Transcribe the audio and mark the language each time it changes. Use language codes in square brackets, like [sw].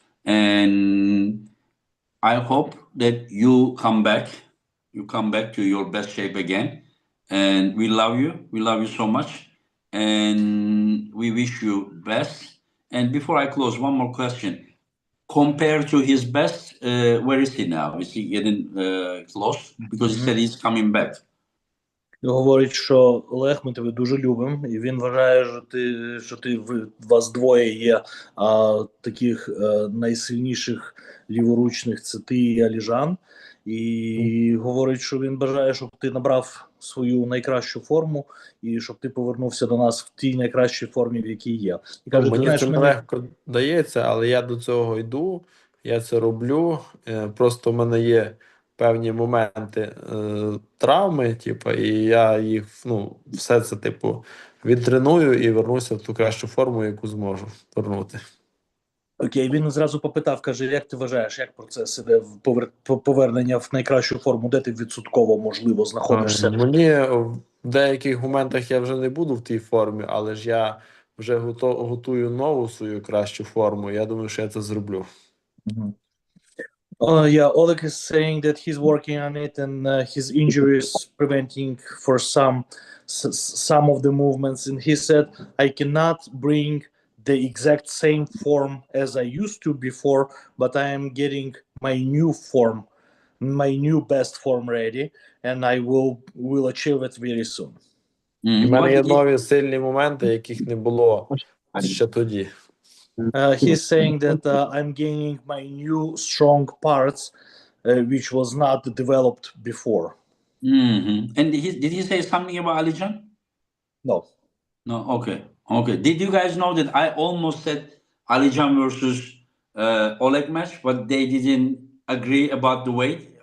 [en] And I hope that you come back to your best shape again. And we love you so much, and we wish you best. And before I close, one more question. Compared to his best, where is he now? Is he getting close? Because he said he's coming back. [uk] Говорить, що Олег, ми тебе дуже любимо, і він вважає, що вас двоє є таких найсильніших ліворучних, це ти і Аліжан. І говорить, що він бажає, щоб ти набрав свою найкращу форму і щоб ти повернувся до нас в тій найкращій формі, в якій є. І каже, мені це легко дається, але я до цього йду, я це роблю, просто в мене є певні моменти травми, типу, і я їх, ну, все це, типу, відтреную і вернуся в ту кращу форму, яку зможу вернути. Окей, він зразу попитав, каже, як ти вважаєш, як процес іде повернення в найкращу форму, де ти відсотково, можливо, знаходишся? Мені в деяких моментах я вже не буду в тій формі, але ж я вже готую нову свою кращу форму, я думаю, що я це зроблю. [en] Yeah, Oleg is saying that he's working on it, and his injury is preventing for some of the movements. And he said, I cannot bring the exact same form as I used to before, but I am getting my new form, my new best form ready, and I will achieve it very soon. [uk] У мене є нові сильні моменти, яких не було ще тоді. [en] He's saying that I'm gaining my new strong parts, which was not developed before. And did he say something about Alijan? No. No. Okay. Did you guys know that I almost said Alijan versus Oleg match, but they didn't agree about the weight?